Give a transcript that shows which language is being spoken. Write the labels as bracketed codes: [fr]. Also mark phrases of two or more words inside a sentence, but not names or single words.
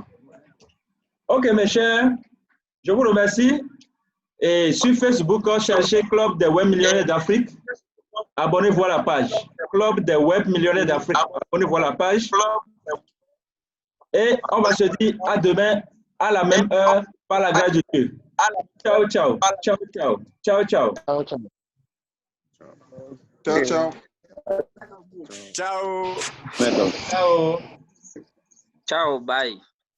[fr] Ok, mes chers, je vous remercie. Et sur Facebook, cherchez Club des Web Millionnaires d'Afrique. Abonnez-vous à la page. Club des Web Millionnaires d'Afrique. Abonnez-vous à la page. Et on va se dire à demain à la même heure par la grâce de Dieu. Ciao, ciao. Ciao, ciao. Ciao, ciao. Ciao, ciao. Ciao. Ciao. Ciao, bye.